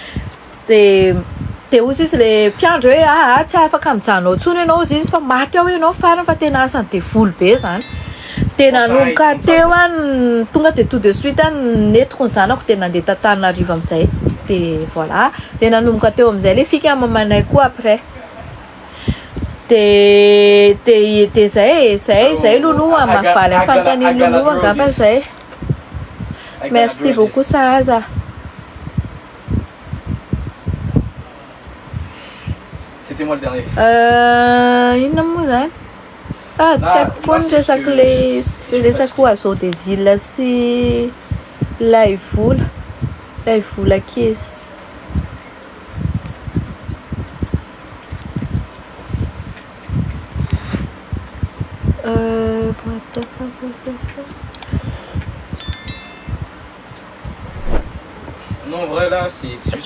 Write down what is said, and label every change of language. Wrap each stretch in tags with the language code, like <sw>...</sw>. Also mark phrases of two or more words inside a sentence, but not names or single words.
<mg>de ozy izy le mpiandro hoe tsy afaka mijanona ntsony ianao izy fa maty ao ianao farany fa tena asany devoly be zany de nanomboka teo any tonga de</mg> <fr>tout de suite</fr> <mg>netiko ny zanako de nandeha Tananarivo amizay de voilà de nanomboka teo amizay le fika mamanay koa après de zay loloha mavaly afantany loloha angamba zay</mg> <fr>merci beaucoup</fr> <mg>Sahaza.</mg> <fr>C'était moi le dernier.</fr> <mg>Inona moa zany tsy haiko foana resaky le resaky</mg> <fr>oiseau des îles</fr> <mg>sy laivola keza</mg> <fr>Non, en vrai, là, c'est juste.</fr>